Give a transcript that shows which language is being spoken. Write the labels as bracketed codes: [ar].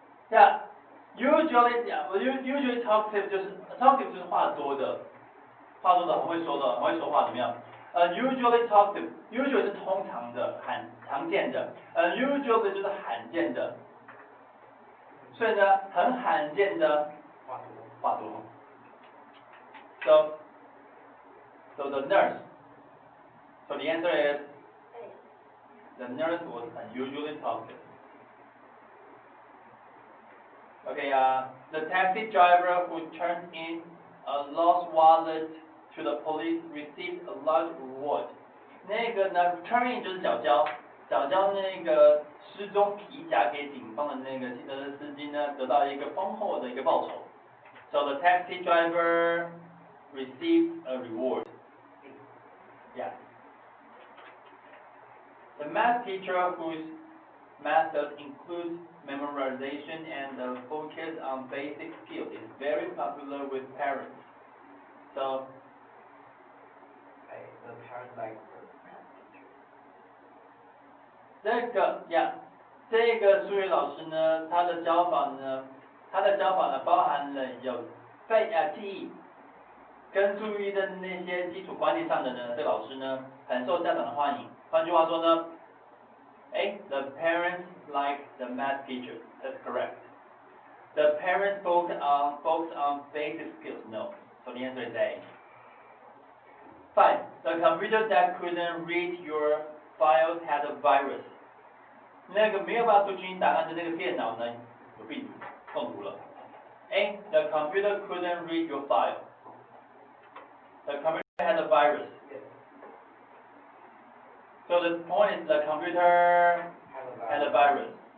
[en] Yeah, usually talkative [zh] 就是 talkative 就是话多的，很会说的，很会说话，怎么样？ [en] usually talkative, usually [zh] 是通常的，常见的， [en] unusually [zh] 就是罕见的，所以呢，很罕见的话多。 [en] So the nurse. So the answer is the nurse was unusually talkative. Okay, the taxi driver who turned in a lost wallet to the police received a large reward. [zh] 那个呢 ，turn in 就是缴交那个失踪皮夹给警方的那个汽车司机呢，得到一个丰厚的一个报酬。 [en] So the taxi driver received a reward. Yeah. The math teacher whose method includes memorization and the focus on basic skills is very popular with parents. So, the parents like the math teacher. [zh] 这个数学老师呢，他的教法呢包含了有记忆跟注意的那些基础观念上的呢，这个老师呢很受家长的欢迎。换句话说呢， [en] the parents like the math teacher. That's correct. The parents focus on basic skills. No. So the answer is A. 5. The computer that couldn't read your files had a virus. [zh] 那个没有办法读取你档案的那个电脑呢，有病毒，中毒了。 [en] A. The computer couldn't read your file. The computer had a virus. So the point is the computer had a virus.